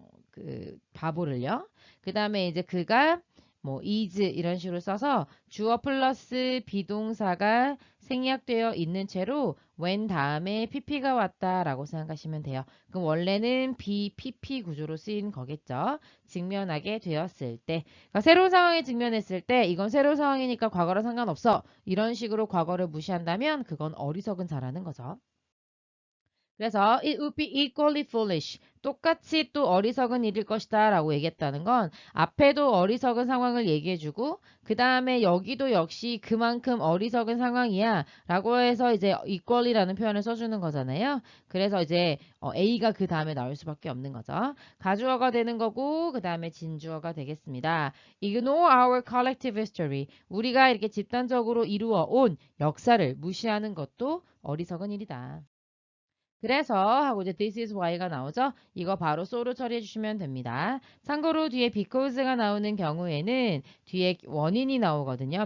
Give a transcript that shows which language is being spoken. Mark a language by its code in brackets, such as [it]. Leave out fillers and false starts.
[ko] 그 바보를요. 그 다음에 이제 그가 뭐 is 이런 식으로 써서 주어 플러스 비동사가 생략되어 있는 채로 when 다음에 pp가 왔다라고 생각하시면 돼요. 그럼 원래는 BPP 구조로 쓰인 거겠죠. 직면하게 되었을 때. 그러니까 새로운 상황에 직면했을 때 이건 새로운 상황이니까 과거랑 상관없어. 이런 식으로 과거를 무시한다면 그건 어리석은 자라는 거죠. 그래서 [en] it would be equally foolish. [ko] 똑같이 또 어리석은 일일 것이다 라고 얘기했다는 건 앞에도 어리석은 상황을 얘기해주고 그 다음에 여기도 역시 그만큼 어리석은 상황이야 라고 해서 이제 equally라는 표현을 써주는 거잖아요. 그래서 이제 A가 그 다음에 나올 수밖에 없는 거죠. 가주어가 되는 거고 그 다음에 진주어가 되겠습니다. [en] Ignore our collective history. [ko] 우리가 이렇게 집단적으로 이루어 온 역사를 무시하는 것도 어리석은 일이다. 그래서 하고 이제 [en] this is why [ko] 가 나오죠. 이거 바로 so로 처리해 주시면 됩니다. 참고로 뒤에 because가 나오는 경우에는 뒤에 원인이 나오거든요.